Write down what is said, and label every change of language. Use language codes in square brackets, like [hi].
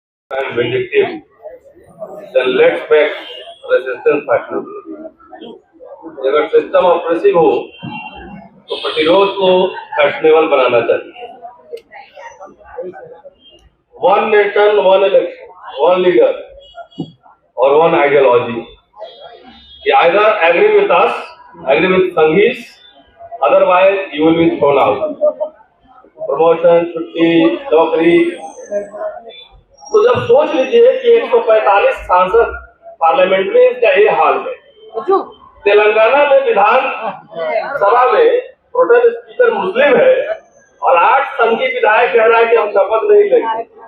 [en] and vindictive, then let's make resistance fashionable. [hi] अगर system oppressive हो तो प्रतिरोध को फैशनेबल बनाना चाहिए। [en] One nation, one election, one leader और one ideology. Either agree with us, agree with Sanghis, otherwise you will be thrown out. [hi] Promotion, छुट्टी, नौकरी। तो जब सोच लीजिए कि 145 सांसद पार्लियामेंट में इसका ये हाल है। तेलंगाना में विधान सभा में प्रोटेस्ट स्पीकर मुस्लिम है और 8 संघीय विधायक कह रहा है कि हम शपथ नहीं लेंगे।